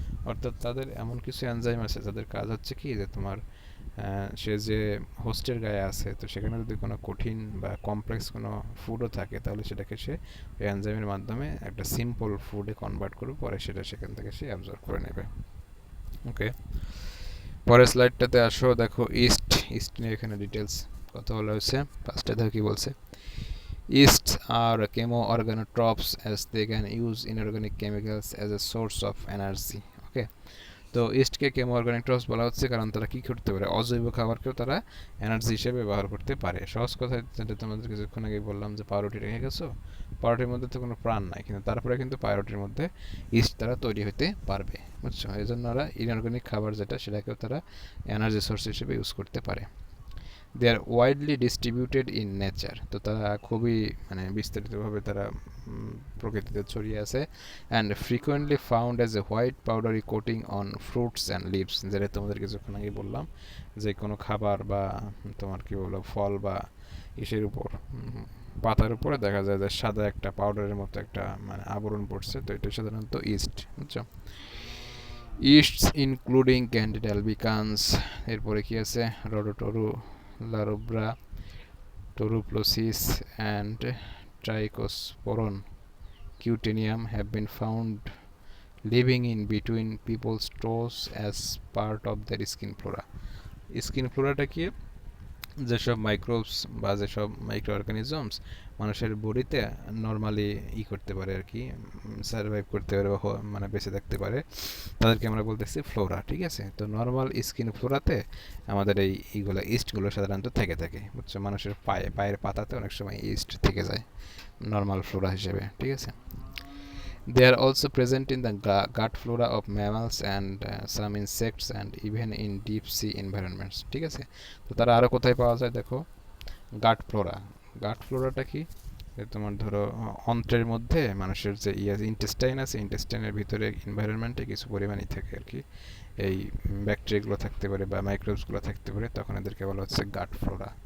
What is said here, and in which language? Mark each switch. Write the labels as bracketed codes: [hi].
[bn] অর্থাৎ তাদের এমন কিছু এনজাইম আছে যাদের কাজ হচ্ছে কি, যে তোমার সে যে হোস্টের গায়ে আছে, তো সেখানে যদি কোনো কঠিন বা কমপ্লেক্স কোনো ফুডও থাকে, তাহলে সেটাকে সে ওই এনজাইমের মাধ্যমে একটা সিম্পল ফুডে কনভার্ট করবে, পরে সেটা সেখান থেকে সে অ্যাবজর্ব করে নেবে। ওকে, পরের স্লাইডটাতে আসো, দেখো ইস্ট নিয়ে এখানে ডিটেলস কথা বলা হয়েছে। ফার্স্টে দেখো কি বলছে, [en] yeasts are chemoorganotropes as they can use inorganic chemicals as a source of energy. [bn] ওকে, তো ইস্টকে কেমোঅর্গানিক বলা হচ্ছে কারণ তারা কি করতে পারে? অজৈব খাবারকেও তারা এনার্জি হিসেবে ব্যবহার করতে পারে। সহজ কথায় যেটা তোমাদের কিছুক্ষণ আগে বললাম যে পাউরুটি রেখে গেছো, পাউরুটির মধ্যে তো কোনো প্রাণ নাই, কিন্তু তারপরে কিন্তু পাউরুটির মধ্যে ইস্ট তারা তৈরি হতে পারবে, বুঝছো? এই জন্য ওরা ইনঅর্গানিক খাবার যেটা, সেটাকেও তারা এনার্জি সোর্স হিসেবে ইউজ করতে পারে। [en] they are widely distributed in nature, [bn] তো তারা খুবই মানে বিস্তারিতভাবে তারা প্রকৃতিতে ছড়িয়ে আছে। [en] and frequently found as a white powdery coating on fruits and leaves, [bn] যেটা তোমাদের কিছুক্ষণ আগে বললাম যে কোনো খাবার বা তোমার কি বলবো ফল বা ইসের উপর, পাতার উপরে দেখা যায় যে সাদা একটা পাউডারের মতো একটা মানে আবরণ পড়ছে, তো এটা সাধারণত ইস্ট, বুঝছো? [en] yeasts including Candida albicans, [bn] এরপরে কি আছে, [en] Rhodotorula, larobra, toroplosis, and trichosporon cutenium have been found living in between people's toes as part of their skin flora. [bn] Skin ফ্লোরাটা কি? যেসব মাইক্রোবস বা যেসব মাইক্রো অর্গানিজমস মানুষের বডিতে নর্মালি করতে পারে আর কি, সার্ভাইভ করতে পারে বা মানে বেঁচে থাকতে পারে, তাদেরকে আমরা বলতেছি ফ্লোরা। ঠিক আছে, তো নর্মাল স্কিন ফ্লোরাতে আমাদের এইগুলো ইস্টগুলো সাধারণত থেকে থাকে, বুঝছো? মানুষের পায়ের পাতাতে অনেক সময় ইস্ট থেকে যায় নর্মাল ফ্লোরা হিসেবে। ঠিক আছে, [en] they are also present in the gut flora of mammals and some insects and even in deep sea environments. [bn] ঠিক আছে, তো তারা আরও কোথায় পাওয়া যায় দেখো, গাট ফ্লোরাটা কি? তোমার ধরো অন্ত্রের মধ্যে মানুষের যে ইন্টেস্টাইন আছে, ইন্টেস্টাইনের ভিতরে এনভায়রনমেন্টে কিছু পরিমাণই থাকে আর কি, এই ব্যাকটেরিয়াগুলো থাকতে পারে বা মাইক্রোবসগুলো থাকতে পারে, তখন এদেরকে বলা হচ্ছে গাট ফ্লোরা।